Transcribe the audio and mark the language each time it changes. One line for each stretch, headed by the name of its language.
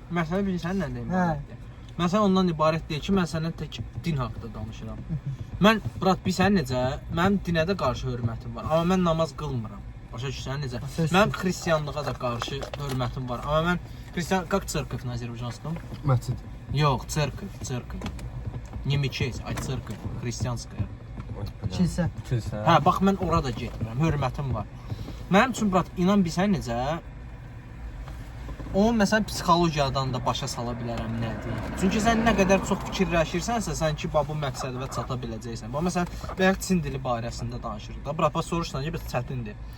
Azerbaijani: Məsələ bilirsən nədən ibarətdir? Məsələ ondan ibarət deyil ki, mən səndən tək din haqqında danışıram. Mən brat, bilirsən necə? Mənim dinə də qarşı hörmətim var, amma mən namaz qılmıram. Başa düşürsən necə? Mənim xristianlığa da qarşı hörmətim var, amma mən xristian
Russian: как церковь на азербайджанском?
Azerbaijani: Məscid.
Russian: Yox, церковь. Не мечеть, а церковь христианская.
Azerbaijani: Kilsə. Kilsə. Hə, bax mən ora da getmirəm, hörmətim var. Mənim üçün brat, inan bilsən necə? Onu məsələn psixologiyadan da başa sala bilərəm nədir. Çünki sən nə qədər çox fikirləşirsənsə, sən ki bu məqsədəvə çata biləcəksən. Bax məsələn, bayaq Çin dili barəsində danışırıq da. Brat, soruşsan ki, bəs çətindir.